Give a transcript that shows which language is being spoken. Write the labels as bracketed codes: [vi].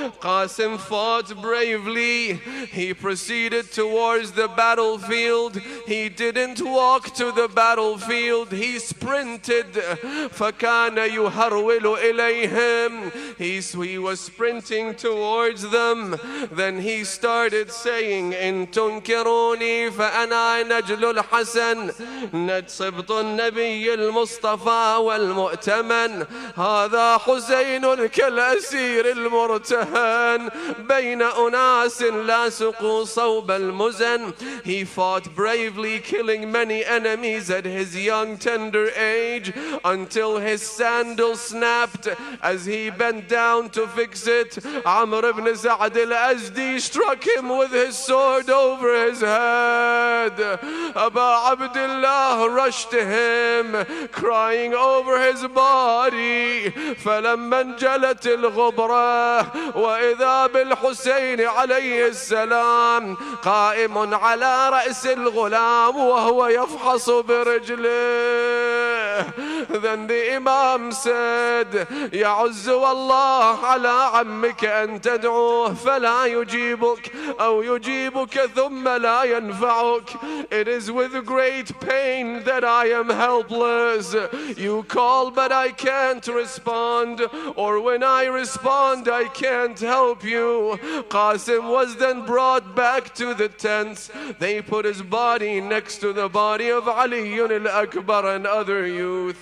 [en] Qasim fought bravely. He proceeded towards the battlefield. He didn't walk to the battlefield. He sprinted. [ar] فَكَانَ يُهَرْوِلُ إِلَيْهِمْ. He was sprinting towards them. [en] Then he started saying, [ar] إِن تُنْكِرُونِي فَأَنَا نَجْلُ الْحَسَنِ نَجْصِبْطُ النَّبِيِّ المصطفى والمؤتمن. هذا حسين كالأسير المرتهن بين أناس لاصقوا صوب المزن. [en] He fought bravely, killing many enemies at his young tender age, until his sandal snapped. As he bent down to fix it, Amr ibn Sa'd al-Azdi struck him with his sword over his head. Abu Abdullah rushed to him, crying over his body. [ar] فلما انجلت الغبرة وإذا بالحسين عليه السلام قائم على رأس الغلام وهو يفحص برجله. [en] Then the Imam said, [ar] يعز والله على عمك أن تدعوه فلا يجيبك أو يجيبك ثم لا ينفعك. [en] It is with great pain that I am helpless. You call but I can't respond, or when I respond I can't help you. Qasim was then brought back to the tents. They put his body next to the body of Ali al-Akbar and other youth.